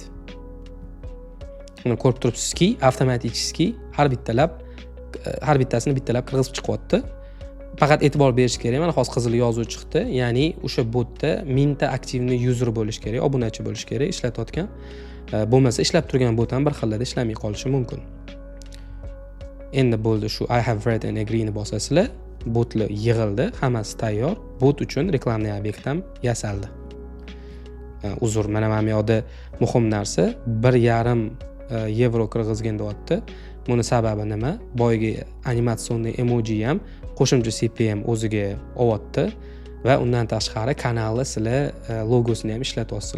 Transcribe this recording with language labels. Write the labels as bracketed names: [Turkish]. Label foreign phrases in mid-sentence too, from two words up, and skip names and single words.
[Uzbek] Buni ko'rib turibsizki, avtomatik har bittasini bittalab kirgizib chiqyapti. Faqat e'tibor berish kerak. Mana hozir qizil yozuv chiqdi. Ya'ni o'sha botda 1000 ta aktivniy user bo'lish kerak, obunachi bo'lish kerak, ishlatayotgan. Bo'lmasa ishlab turgan bot ham bir xilda ishlamay qolishi mumkin. Endi bo'ldi, shu [English] I have read and agree [Uzbek] ni bosasizlar. Botlar yig'ildi, hammasi tayyor. Bot uchun reklamli obyekt ham yasaldi. Uzr, mana bu yerda muhim narsa 1,5 yevro kirgizgan deyapti. Buni sababi nima? Boyagi animatsionniy emoji ham qo'shimcha CPM o'ziga olyapti va undan tashqari kanalni sizlar logosini ham ishlatyapsizlar.